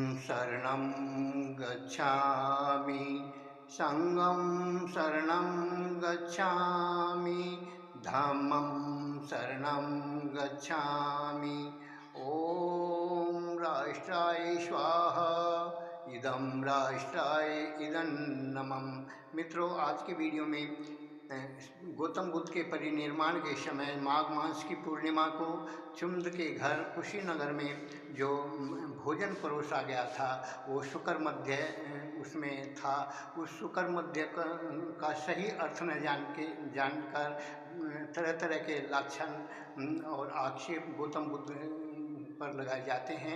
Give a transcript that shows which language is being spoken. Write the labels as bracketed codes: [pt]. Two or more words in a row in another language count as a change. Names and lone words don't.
[pi] शरणं गच्छामि संगं शरणं गच्छामि धम्मं शरणं गच्छामि। [sa] ॐ राष्ट्राय स्वाहा इदं राष्ट्राय इदं नमः। [hi] मित्रों, आज के वीडियो में गौतम बुद्ध के परिनिर्वाण के समय माघ मास की पूर्णिमा को चुंद के घर कुशीनगर में जो भोजन परोसा गया था वो शुक्र मध्य उसमें था। उस शुक्र मध्य का सही अर्थ न जानकर तरह तरह के लक्षण और आक्षेप गौतम बुद्ध पर लगाए जाते हैं।